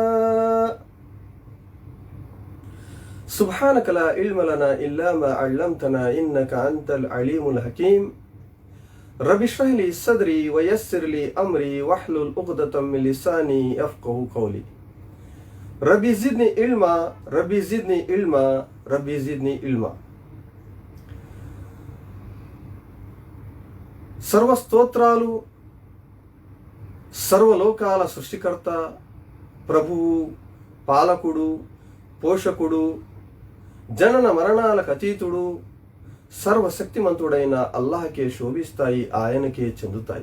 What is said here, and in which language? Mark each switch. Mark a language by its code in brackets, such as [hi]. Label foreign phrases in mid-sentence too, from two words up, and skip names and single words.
[ar] سبحانك لا علم لنا إلا ما علمتنا إنك أنت العليم الحكيم رب اشرح لي صدري ويسر لي أمري واحلل عقدة من لساني يفقهوا قولي رب زدني علما رب زدني علما رب زدني علما. [te] सर्व స్తోత్రాలు సర్వలోకాల సృష్టికర్త ప్రభువు పాలకుడు పోషకుడు జనన మరణాలకు అతీతుడు సర్వశక్తిమంతుడైన అల్లాహకే శోభిస్తాయి, ఆయనకే చెందుతాయి.